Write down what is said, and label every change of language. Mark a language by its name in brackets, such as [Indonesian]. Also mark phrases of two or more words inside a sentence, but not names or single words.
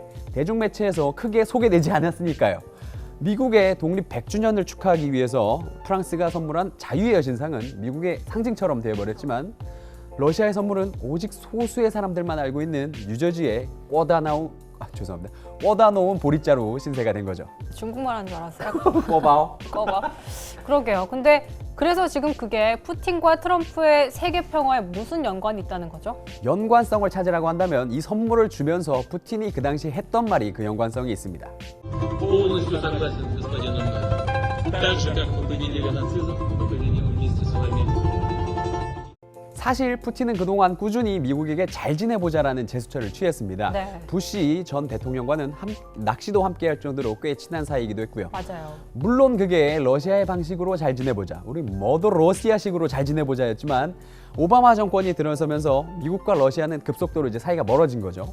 [Korean] 대중매체에서 크게 소개되지 않았으니까요. 미국의 독립 100주년을 축하하기 위해서 프랑스가 선물한 자유의 여신상은 미국의 상징처럼 되어버렸지만 러시아의 선물은 오직 소수의 사람들만 알고 있는 뉴저지의 꿔다 놓은 보릿자루 신세가 된 거죠. 중국말 하는 줄 알았어요. 꺼봐요. 꺼봐. 그러게요. 근데 그래서 지금 그게 푸틴과 트럼프의 세계 평화에 무슨 연관이 있다는 거죠? 연관성을 찾으라고 한다면 이 선물을 주면서 푸틴이 그 당시 했던 말이 그 연관성이 있습니다. [Russian] Полностью согласен с господином Мэном. Так же, как победили нацизм, мы победим вместе с вами. [Korean] 사실 푸틴은 그동안 꾸준히 미국에게 잘 지내보자라는 제스처를 취했습니다. 네. 부시 전 대통령과는 낚시도 함께할 정도로 꽤 친한 사이이기도 했고요. 맞아요. 물론 그게 러시아의 방식으로 잘 지내보자, 우리 머더 러시아식으로 잘 지내보자였지만 오바마 정권이 들어서면서 미국과 러시아는 급속도로 이제 사이가 멀어진 거죠.